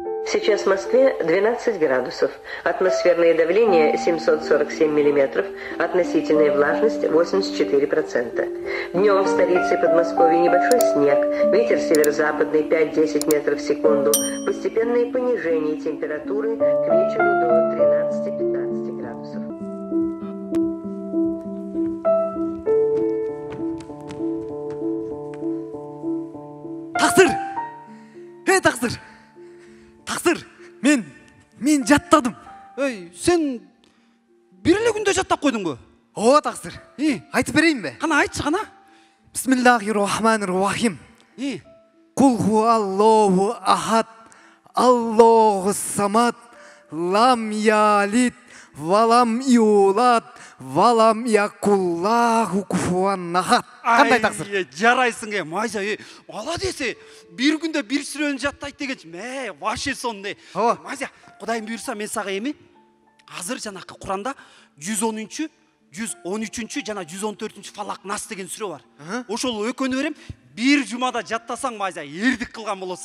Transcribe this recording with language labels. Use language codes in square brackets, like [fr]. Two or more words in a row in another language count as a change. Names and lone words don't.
[ru] Сейчас в Москве 12 градусов. Атмосферное давление 747 миллиметров. Относительная влажность 84%. Днем в столице и Подмосковье небольшой снег. Ветер северо-западный 5-10 метров в секунду. Постепенное понижение температуры к вечеру до 13-15 градусов. [ky] Тақсыр! Тақсыр! Тақсыр! Мен жаттадым. Сен бір эле күндө жаттап койдуң бу? О, Тақсыр. Айтып берейин бе? Кана айтчы кана. [ar] بسم الله الرحمن الرحيم قل هو الله أحد الله الصمد لم يلد ولم يولد ولم يكن له كفوا أحد. [ky] Кандай Тақсыр? Жарайсың майжа. Молодец. [tr] Bir günde bir [ky] сүрөнү жаттайт дегенчи. Вообще сондай. Майжа, Кудайым буйрса мен сага эми азыр жанакы Куранда 110-чү, 113-чү жана 114-чү фалак нас деген сүрө бар. Ошол экөөнү берем. Bir жумада жаттасаң майжа, эрдик кылган болосуң.